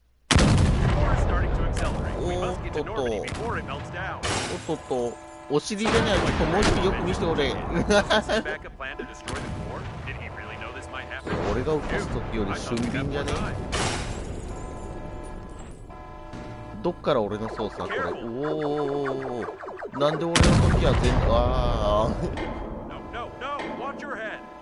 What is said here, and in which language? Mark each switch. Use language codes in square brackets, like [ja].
[en] The core is starting to accelerate. We must get to Normandy before it melts down. [ja] おっとっと、お尻じゃない、ちょっともう一度よく見せて俺。 [en] Backup plan to destroy the core? Did he really know this might happen? [ja] 俺が撃たす時より俊敏じゃね？どっから俺の操作これ。おお。なんで俺の時は全部ああ。 [en] No, watch your head.